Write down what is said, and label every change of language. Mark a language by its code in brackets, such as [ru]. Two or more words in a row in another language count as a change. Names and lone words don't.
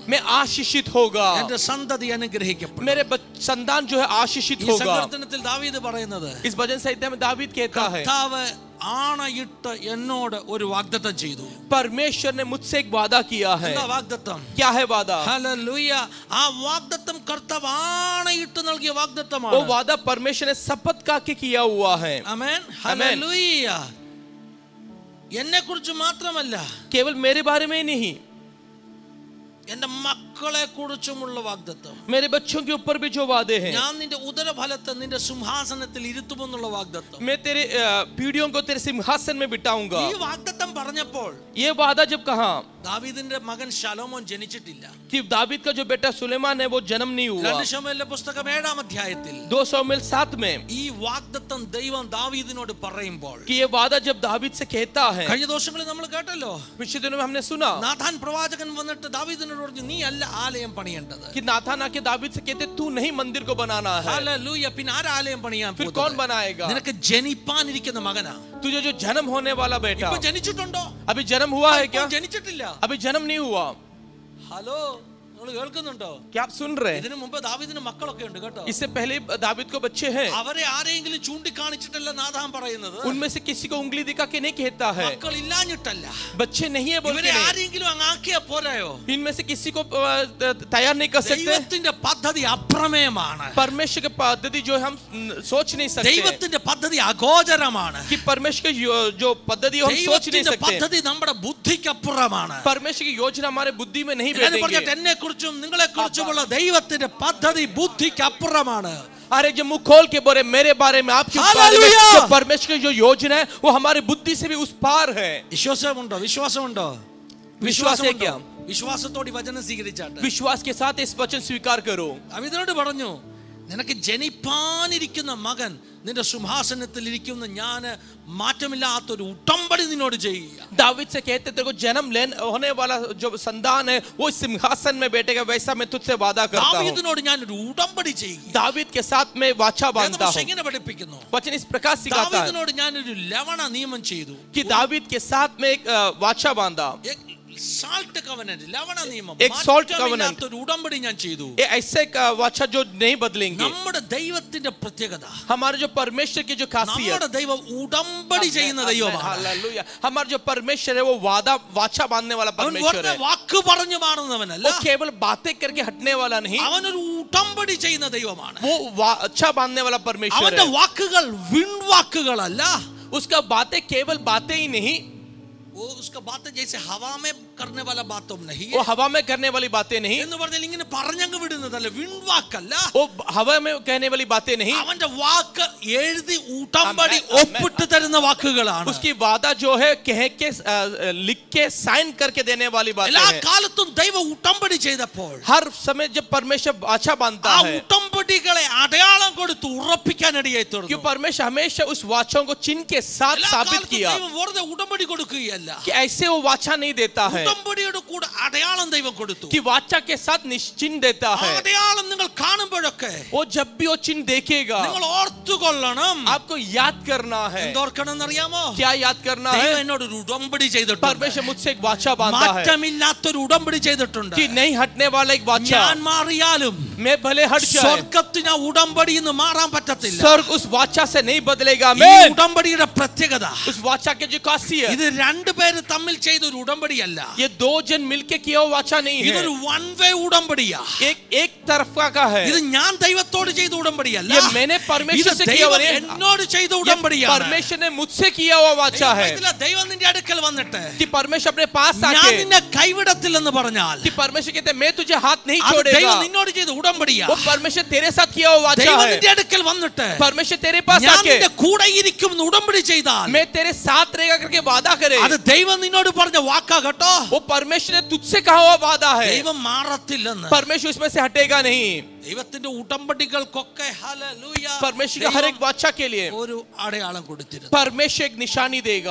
[hi] मैं आशीषित होगा, [ml] എന്റെ സന്തതി അനുഗ്രഹിക്കപ്പെടും. [hi] मेरे संतान जो है आशीषित [ml] ഈ [hi] होगा. [ml] സങ്കീർത്തനത്തിൽ ദാവീദ് പറയുന്നത്, [hi] इस भजन संहिता में दावीद कहता है, [ml] കർത്താവ് ആണയിട്ട് എന്നോട് ഒരു വാഗ്ദത്തം ചെയ്തു. [hi] परमेश्वर ने मुझसे एक वादा किया है. [ml] എന്താ വാഗ്ദത്തം? [hi] क्या है वादा? [ml] ഹല്ലേലൂയ. ആ വാഗ്ദത്തം കർത്താവ് ആണയിട്ട് നൽകിയ [hi] वो [ml] വാഗ്ദത്തമാണ്. [hi] वादा परमेश्वर ने शपथ का के किया हुआ है. [ml] ആമേൻ. ഹല്ലേലൂയ. എന്നെ കുറിച്ച് മാത്രമല്ല, [hi] केवल मेरे बारे में ही नहीं, [ml] എന്റെ മക്കളെ കുറിച്ചുമുള്ള വാഗ്ദത്തം. [hi] मेरे बच्चों के ऊपर भी जो वादे हैं, [ml] ഞാൻ നിന്റെ ഉദരഫലത്തെ നിന്റെ സിംഹാസനത്തിൽ ഇരുത്തുമെന്നുള്ള വാഗ്ദത്തം. [hi] मैं तेरे पीढ़ियों को तेरे सिंहासन में बिठाऊंगा. [ml] ഈ വാഗ്ദത്തം പറഞ്ഞപ്പോൾ [hi] ये वादा जब कहा [ml] ദാവീദിന്റെ മകൻ ശലോമോൻ ജനിച്ചിട്ടില്ല. [hi] कि दावीद का जो बेटा सुलेमान है वो जन्म नहीं हुआ. [ml] 2 ശമൂവേലിന്റെ പുസ്തകം 7-ാം അധ്യായത്തിൽ [hi] 2 शमूएल 7 में [ml] ഈ വാഗ്ദത്തം ദൈവം ദാവീദിനോട് പറയുമ്പോൾ, [hi] कि ये वादा जब दावीद से कहता है, [ml] കഴിഞ്ഞ ദിവസങ്ങളിൽ നമ്മൾ കേട്ടല്ലോ, [hi] पिछले दिनों में हमने सुना [ml] നാഥാൻ പ്രവാചകൻ വന്നിട്ട് ദാവീദിനോട് പറഞ്ഞു, നീ അല്ല ആലയം പണിയേണ്ടത്. [hi] कि नाथान आके दावीद से कहते तू नहीं मंदिर को बनाना है. [ml] ഹല്ലേലൂയ. പിന്നെ ആരാ ആലയം പണിയാൻ [hi] फिर [ml] പോകുന്നത്? [hi] कौन बनाएगा? [ml] നിനക്ക് ജനിപ്പാനിരിക്കുന്ന മകനാ. [hi] तुझे जो जन्म होने वाला बेटा, [ml] ഇപ്പൊ ജനിച്ചിട്ടുണ്ടോ? [hi] अभी जन्म हुआ है क्या? [ml] ഇപ്പൊ ജനിച്ചിട്ടില്ല. [hi] अभी जन्म नहीं हुआ. [ml] ഹലോ, നിങ്ങൾ കേൾക്കുന്നുണ്ടോ? [hi] क्या आप सुन रहे हैं? [ml] ഇതിനു മുമ്പ് ദാവീദിന് മക്കളൊക്കെ ഉണ്ട് കേട്ടോ. [hi] इससे पहले दावीद को बच्चे हैं. [ml] അവരെ ആരെങ്കിലും ചൂണ്ടിക്കാണിച്ചിട്ടല്ല നാഥാൻ പറയുന്നത്. [hi] उनमें से किसी को उंगली दिखा के नहीं कहता है. [ml] മക്കൾ ഇല്ലാഞ്ഞിട്ടല്ല, [hi] बच्चे नहीं है बोल [ml] ഇവരെ [hi] के नहीं. [ml] ആരെങ്കിലും അങ്ങ് ആക്കിയാ പോരായോ? [hi] इनमें से किसी को तैयार नहीं कर सकते. [ml] ദൈവത്തിന്റെ പദ്ധതി അപ്രമേയമാണ്. [hi] परमेश्वर की पद्धति जो हम सोच नहीं सकते, [ml] ദൈവത്തിന്റെ പദ്ധതി അഗോചരമാണ്. [hi] कि परमेश्वर की जो पद्धति हम सोच नहीं [ml] ദൈവത്തിന്റെ [hi] सकते. [ml] പദ്ധതി നമ്മുടെ ബുദ്ധിക്കപ്പുറമാണ്. [hi] परमेश्वर की योजना हमारे बुद्धि में नहीं [ml] ഞാൻ പറഞ്ഞിട്ട് [hi] बैठेंगे. [ml] എന്നെ കുറിച്ചും നിങ്ങളെ കുറിച്ചുമുള്ള ദൈവത്തിന്റെ പദ്ധതി ബുദ്ധിക്കപ്പുറമാണ്. [hi] अरे जब मुंह खोल के बोले मेरे बारे में आपके बारे में, Hallelujah! तो परमेश्वर की जो योजना है वो हमारी बुद्धि से भी उस पार है. [ml] വിശ്വാസമുണ്ടോ? വിശ്വാസമുണ്ടോ? [hi] विश्वास है क्या? [ml] വിശ്വാസത്തോടെ വചനം സ്വീകരിച്ചാട്ടെ. [hi] विश्वास के साथ इस वचन स्वीकार करो. [ml] അവനോട് പറഞ്ഞു, നിനക്ക് ജനിപ്പാനിരിക്കുന്ന മകൻ നിന്റെ സിംഹാസനത്തിൽ ഇരിക്കുന്ന ഞാൻ മാറ്റമില്ലാത്തൊരു ഉടമ്പടി നിന്നോട് ചെയ്യുക. [hi] दावीद से कहते तेरे को जन्म लेने होने वाला जो संतान है वो सिंहासन में बैठेगा, वैसा मैं तुझसे वादा करता हूँ. [ml] ദാവീദിനോട് ഞാൻ ഒരു ഉടമ്പടി ചെയ്യുക. [hi] दावीद के साथ मैं वाचा बांधता हूँ. [ml] ഇങ്ങനെ പഠിപ്പിക്കുന്നു. [hi] वचन इस प्रकार सिखाता है [ml] ദാവീദിനോട് ഞാൻ ഒരു ലവണ നിയമം ചെയ്തു. [hi] कि दावीद के साथ में एक वाचा बांधा, [en] salt covenant, [ml] ലവണ നിയമം, [hi] एक [en] salt covenant, [ml] ഒരു ഉടമ്പടി ഞാൻ ചെയ്തു. [hi] ऐसे वाचा जो नहीं बदलेंगे. [ml] നമ്മുടെ ദൈവത്തിന്റെ പ്രത്യേകത, [hi] हमारे जो परमेश्वर की जो खासियत, [ml] നമ്മുടെ ദൈവം ഉടമ്പടി ചെയ്യുന്ന ദൈവമാണ്. [hi] हालेलुया. हमारा जो परमेश्वर है वो वाचा बांधने वाला परमेश्वर है. [ml] വാക്ക് പറഞ്ഞു മാറുന്നവനല്ല, [hi] वो केवल बातें करके हटने वाला नहीं, [ml] അവനൊരു ഉടമ്പടി ചെയ്യുന്ന ദൈവമാണ്. [hi] वो अच्छा बांधने वाला परमेश्वर [ml] അവന്റെ [hi] है. [ml] വാക്കുകൾ വിൺവാക്കുകളല്ല, [hi] उसका बातें केवल बातें ही नहीं, वो उसका बातें जैसे हवा में करने वाला बातों नहीं है. वो हवा में करने वाली बातें नहीं, [ml] എന്ന് പറഞ്ഞാൽ ഇങ്ങനെ പറഞ്ഞങ്ങ് വിടുന്നതല്ല, വിൺവാക്കല്ല. [hi] वो हवा में कहने वाली बातें नहीं, [ml] അവന്റെ വാക്ക് എഴുതി ഉടമ്പടി ഒപ്പിട്ട് തരുന്ന വാക്കുകളാണ്. [hi] उसकी वादा जो है कह के लिख के साइन करके देने वाली बातें [ml] എല്ലാ [hi] हैं. [ml] കാലത്തും ദൈവം ഉടമ്പടി ചെയ്തപ്പോൾ [hi] हर समय जब परमेश्वर अच्छा बांधता [ml] ആ [hi] है, [ml] ഉടമ്പടികളെ അടയാളം കൊടുത്ത് ഉറപ്പിക്കാൻ ഇടയായി തീർന്നു. [hi] कि परमेश्वर हमेशा उस वाचों को चिन्ह के साथ [ml] എല്ലാ [hi] साबित [ml] കാലത്തും [hi] किया [ml] ദൈവം വെറുതെ ഉടമ്പടി കൊടുക്കുകയല്ല, [hi] कि ऐसे वो वाचा नहीं देता है, [ml] ഉടമ്പടിയുടെ കൂടെ അടയാളം ദൈവം കൊടുത്തു. [hi] कि वाचा के साथ निश्चिन्ह देता [ml] ആ [hi] है. [ml] അടയാളം നിങ്ങൾ കാണുമ്പോഴൊക്കെ [hi] वो जब भी वो चिन्ह देखेगा [ml] നിങ്ങൾ ഓർത്തുകൊള്ളണം. [hi] आपको याद करना है. [ml] എന്തോർക്കണം എന്നറിയാമോ? [hi] क्या याद करना [ml] ദൈവം [hi] है? [ml] എന്നോട് ഒരു ഉടമ്പടി ചെയ്തിട്ടുണ്ട്. [hi] परमेश्वर मुझसे एक वाचा बांधा है [ml] മാറ്റമില്ലാത്തൊരു ഉടമ്പടി ചെയ്തിട്ടുണ്ട്. [hi] कि नहीं हटने वाला एक वाचा. [ml] ഞാൻ മാറിയാലും [hi] मैं भले हट जाए, [ml] സ്വർഗ്ഗത്തിന് ഉടമ്പടി എന്ന് മാറാൻ പറ്റത്തില്ല. [hi] स्वर्ग उस वाचा से नहीं बदलेगा. [ml] ഈ [hi] मैं [ml] ഉടമ്പടിയുടെ പ്രത്യേകത, [hi] उस वाचा के जो खासियत, [ml] ഇത് രണ്ടുപേര് തമ്മിൽ ചെയ്ത ഒരു ഉടമ്പടിയല്ല, [hi] ये दो जन मिलके किया हुआ वाचा नहीं है, [ml] ഇതൊരു [en] one way [ml] ഉടമ്പടിയാ. [hi] एक तरफा का है. [ml] ഇത് ഞാൻ ദൈവത്തോട് ചെയ്ത ഉടമ്പടിയല്ല, [hi] ये मैंने परमेश्वर से किया हुआ [ml] ദൈവം [hi] नहीं, [ml] എന്നോട് ചെയ്ത [hi] ये [ml] ഉടമ്പടിയാണ്. [hi] परमेश्वर ने मुझसे किया हुआ वाचा है. [ml] ദൈവം നിന്റെ അടുക്കൽ വന്നിട്ട് [hi] कि परमेश्वर अपने पास [ml] ഞാൻ [hi] आके, [ml] നിന്നെ കൈവിടത്തില്ലെന്ന് പറഞ്ഞാൽ [hi] कि परमेश्वर कहते हैं मैं तुझे हाथ नहीं [ml] അത് [hi] छोड़ेगा. [ml] ദൈവം നിന്നോട് ചെയ്ത ഉടമ്പടിയാ. [hi] वो परमेश्वर तेरे साथ किया हुआ वाचा [ml] ദൈവം [hi] है. [ml] നിന്റെ അടുക്കൽ വന്നിട്ട് [hi] परमेश्वर तेरे पास [ml] ഞാൻ [hi] आके [ml] നിന്റെ കൂടെ ഇരിക്കും എന്ന് ഉടമ്പടി ചെയ്താൽ [hi] मैं तेरे साथ रहेगा करके वादा करे, [ml] അത് ദൈവം നിന്നോട് പറഞ്ഞ വാക്കാ കേട്ടോ. [hi] वो परमेश्वर ने तुझसे कहा हुआ वादा है. [ml] ദൈവം മാറത്തില്ലെന്ന്. [hi] परमेश्वर उसमें से हटेगा नहीं. [ml] ദൈവത്തിന്റെ ഉടമ്പടികൾക്കൊക്കെ ഹല്ലേലൂയ [hi] परमेश्वर का हर एक वाचा के लिए [ml] ഒരു അടയാളം കൊടുത്തിരുന്നു. [hi] परमेश्वर एक निशानी देगा.